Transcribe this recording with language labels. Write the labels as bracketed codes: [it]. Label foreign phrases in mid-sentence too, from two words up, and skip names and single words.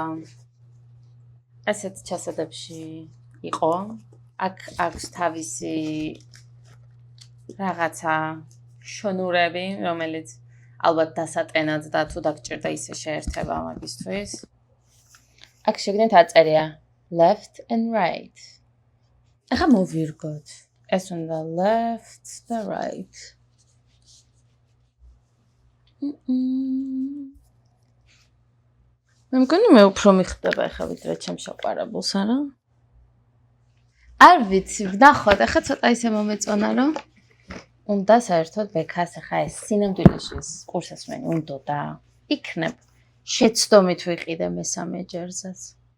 [ka] ესეთ ჩასადებში იყო. აქ აქვს თავისი რაღაცა შონურები, რომელიც ალბათ დასატენად და თუ დაგჭირდა ისე შეერთება მაგისთვის. აქ შეგნით აწერია [en] left and right. [ka] ახლა მოვირგოთ. ეს უნდა left და right. მე მგონი მე უფრო მიხდება ახლა ვიდრე ჩემს შეყვარებულს, არა? არ ვიცი, ვნახოთ, ახლა ცოტა ისე მომეწონა, რომ უნდა საერთოდ ბექას ახლა ეს სინამდვილეში ეს ყურსასმენი უნდა და იქნებ შეცდომით ვიყიდე მესამე ჯერზეც.